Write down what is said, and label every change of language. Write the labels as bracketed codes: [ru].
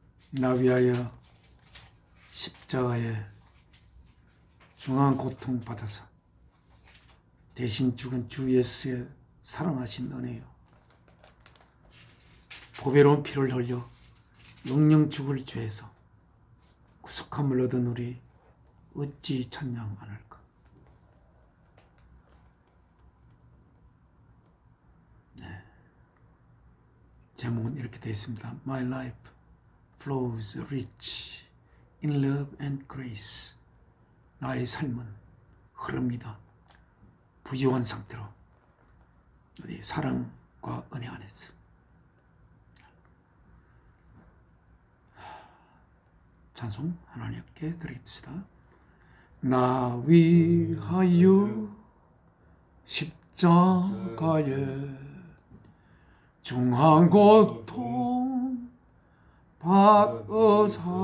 [ko] 나 위하여 십자가에 중한 고통 받아서 대신 죽은 주 예수의 사랑하신 은혜요, 보배로운 피를 흘려 영영 죽을 죄에서 구속함을 얻은 우리 어찌 찬양 안 할까. 제목은 이렇게 되어 있습니다. [en] My life flows rich in love and grace. [ko] 나의 삶은 흐릅니다. 부유한 상태로 우리 사랑과 은혜 안에서. 찬송 하나님께 드립시다. 나 위하여 십자가에 중한 고통 받으사